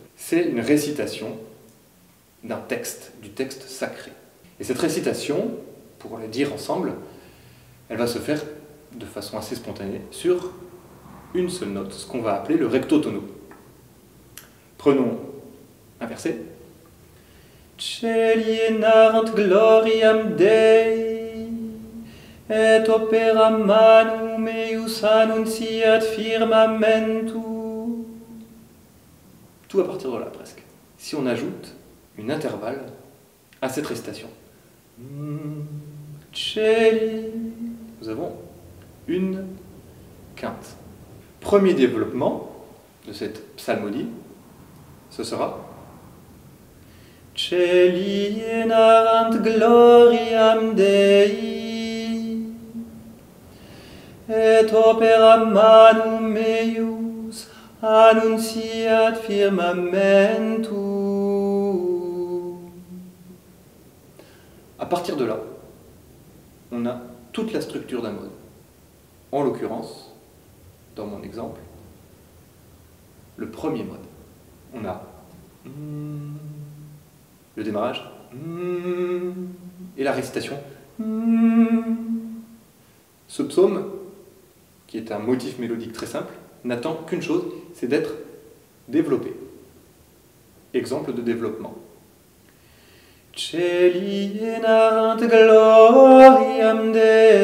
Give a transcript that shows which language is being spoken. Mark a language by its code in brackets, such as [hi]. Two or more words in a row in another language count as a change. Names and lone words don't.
[fr] C'est une récitation d'un texte, du texte sacré. Et cette récitation, pour le dire ensemble, elle va se faire de façon assez spontanée sur une seule note, ce qu'on va appeler le [la] recto tono. [fr] Prenons un verset. [la] Celienarant gloriam Dei, et opera manum eius annunciat firmamentu. [fr] Tout à partir de là, presque. Si on ajoute une intervalle à cette récitation. Nous avons une quinte. Premier développement de cette psalmodie, ce sera [la] Celienarant gloriam Dei, et opera manum eius annunciat firmamentu. [fr] À partir de là, on a toute la structure d'un mode. En l'occurrence, dans mon exemple, le premier mode. On a le démarrage et la récitation. Ce psaume, qui est un motif mélodique très simple, n'attend qu'une chose, c'est d'être développé. Exemple de développement. [la] Celienarant gloriam Dei.